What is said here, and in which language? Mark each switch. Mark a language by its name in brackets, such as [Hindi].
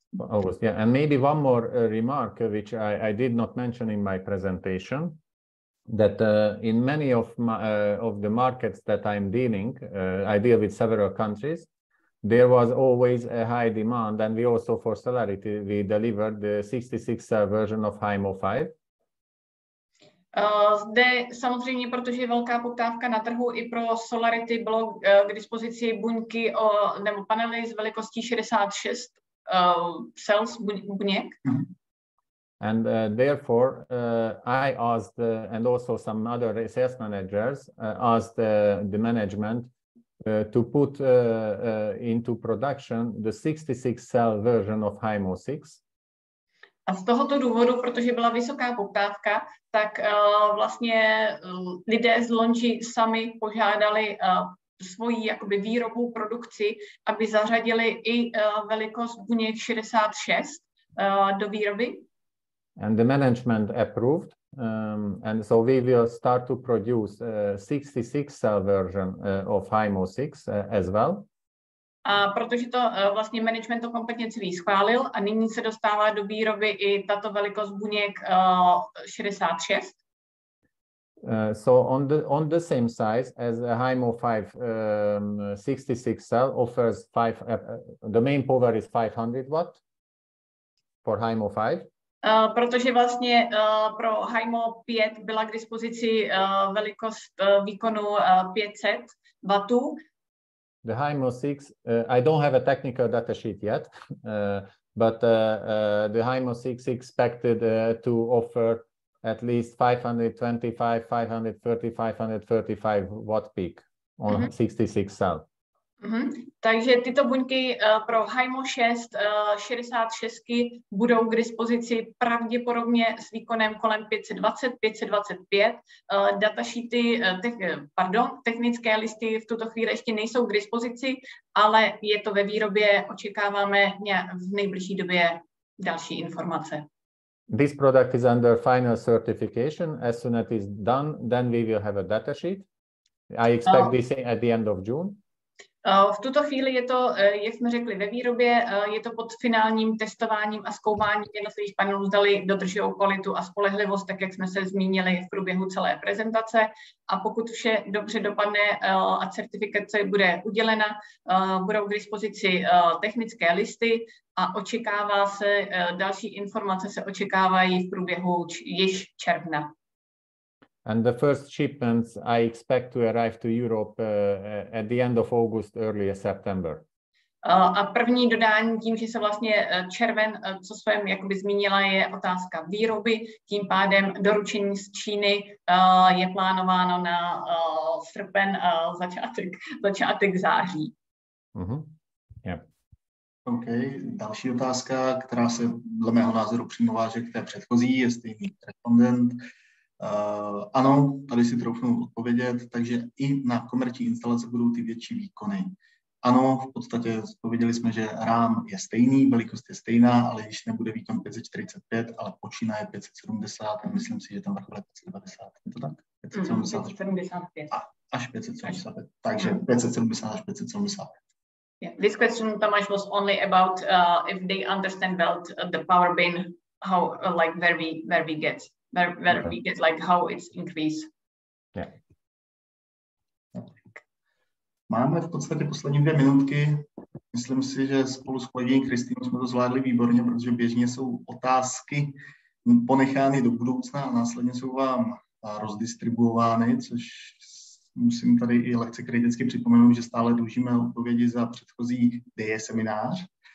[English] August, yeah, and maybe one more remark which I did not mention in my presentation, that in many of the markets that I'm dealing, I deal with several countries. there was always a high demand, and we also for Solarity we delivered the 66-cell version of HIMO 5. [Czech] Zde samozřejmě, protože je velká poptávka na trhu, i pro Solarity bylo k dispozici buňky nebo panely s velikostí 66 cells buněk. [English] And therefore, I asked, and also some other sales managers asked the management to put into production the 66-cell version of HIMO 6. [Czech] A z tohoto důvodu, protože byla vysoká poptávka, tak vlastně lidé z Longi sami požádali svoji jakoby výrobu, produkci, aby zařadili i velikost buněk 66 do výroby. [English] And the management approved, and so we will start to produce a 66-cell version of HIMO 6 as well. [Czech] A protože to vlastně management to kompetentně schválil a nyní se dostává do výroby i tato velikost buněk 66. [English] So on the same size as a HIMO 5 66 cell offers the main power is 500 watt for HIMO 5. [Czech] Protože vlastně pro HIMO 5 byla k dispozici velikost výkonu 500 wattů. [English] The HIMO 6, I don't have a technical data sheet yet, but the HIMO 6 expected to offer at least 525, 530, 535 watt peak on 66 cell. [Czech] Takže tyto buňky pro HIMO 6 66 budou k dispozici pravděpodobně s výkonem kolem 520, 525. Datasheety, technické listy v tuto chvíli ještě nejsou k dispozici, ale je to ve výrobě, očekáváme v nejbližší době další informace. [English] This product is under final certification. As soon as it is done, then we will have a datasheet. I expect this at the end of June. [Czech] V tuto chvíli je to, jak jsme řekli, ve výrobě, je to pod finálním testováním a zkoumáním jednotlivých panelů, zdali dodržují kvalitu a spolehlivost, tak jak jsme se zmínili v průběhu celé prezentace. A pokud vše dobře dopadne a certifikace bude udělena, budou k dispozici technické listy a očekává se, další informace se očekávají v průběhu již června. [English] And the first shipments I expect to arrive to Europe at the end of August, early September. [Czech] A první dodání tím, že se vlastně červen, co jsem jakoby zmínila, je otázka výroby. Tím pádem doručení z Číny je plánováno na srpen, začátek září. [English] Yeah. [Czech] OK, další otázka, která se dle mého názoru přímo váže k té předchozí, je stejný respondent. Ano, tady si troufnu odpovědět, takže i na komerční instalace budou ty větší výkony. Ano, v podstatě odpověděli jsme, že RAM je stejný, velikost je stejná, ale již nebude výkon 545, ale počínaje 570 a myslím si, že tam vrchol je 590. Je to tak? 575. Až 575. Takže 570 až 575. [English] Yeah. This question, Tomáš, was only about if they understand well the power bin, how where we get like how it's increase. Yeah. [Czech] Máme v podstatě poslední 2 minutky. Myslím si, že spolu s kolegyní Kristýnou jsme to zvládli výborně, protože běžně jsou otázky ponechány do budoucna a následně jsou vám rozdistribuovány, což musím tady i lehce kriticky připomenout, že stále dlužíme odpovědi za předchozí DE seminář.